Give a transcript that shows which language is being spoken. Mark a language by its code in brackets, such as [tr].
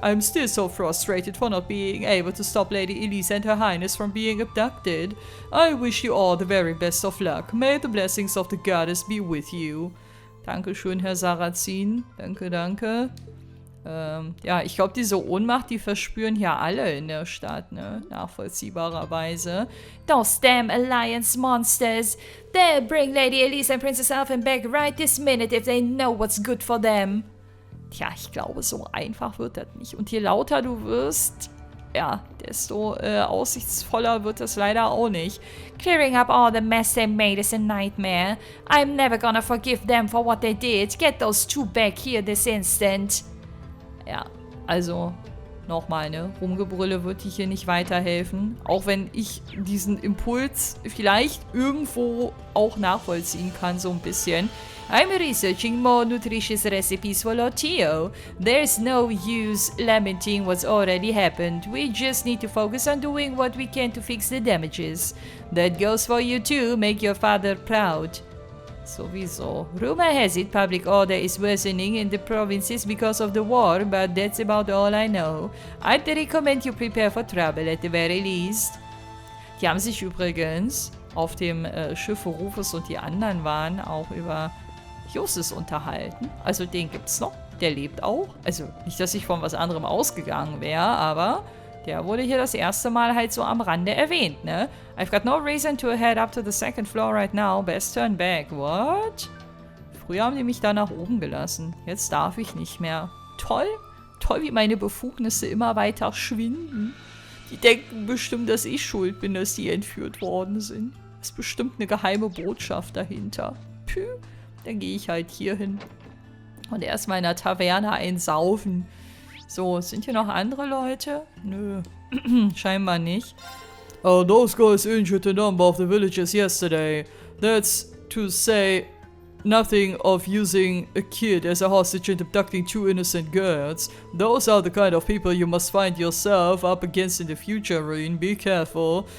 [en] I'm still so frustrated for not being able to stop Lady Elise and Her Highness from being abducted. I wish you all the very best of luck. May the blessings of the goddess be with you. [de] Dankeschön, Herr Sarrazin. Danke. Ja, ich glaube, diese Ohnmacht, die verspüren hier alle in der Stadt, ne? Nachvollziehbarerweise. [en] Those damn Alliance monsters. They'll bring Lady Elise and Princess Elfin back right this minute if they know what's good for them. [de] Tja, ich glaube, so einfach wird das nicht. Und je lauter du wirst, ja, desto aussichtsvoller wird das leider auch nicht. [en] Clearing up all the mess they made is a nightmare. I'm never gonna forgive them for what they did. Get those 2 back here this instant. [de] Ja, also, nochmal, ne? Rumgebrülle wird dir hier nicht weiterhelfen. Auch wenn ich diesen Impuls vielleicht irgendwo auch nachvollziehen kann, so ein bisschen. [en] I'm researching more nutritious recipes for Lord Tio. There's no use lamenting what's already happened. We just need to focus on doing what we can to fix the damages. That goes for you too. Make your father proud. [de] Sowieso. [en] Rumor has it public order is worsening in the provinces because of the war, but that's about all I know. I'd recommend you prepare for trouble at the very least. [de] Die haben sich übrigens auf dem Schiff, wo Rufus und die anderen waren, auch über Justus unterhalten. Also den gibt's noch. Der lebt auch. Also nicht, dass ich von was anderem ausgegangen wäre, aber der wurde hier das erste Mal halt so am Rande erwähnt, ne? [en] I've got no reason to head up to the 2nd floor right now. Best turn back. What? [de] Früher haben die mich da nach oben gelassen. Jetzt darf ich nicht mehr. Toll. Toll, wie meine Befugnisse immer weiter schwinden. Die denken bestimmt, dass ich schuld bin, dass die entführt worden sind. Ist bestimmt eine geheime Botschaft dahinter. Püh. Dann gehe ich halt hier hin. Und erstmal in der Taverne einsaufen. So, sind hier noch andere Leute? Nö. Scheinbar nicht. [en] Those guys injured a number of the villagers yesterday. That's to say nothing of using a kid as a hostage and abducting 2 innocent girls. Those are the kind of people you must find yourself up against in the future, Reen. Be careful.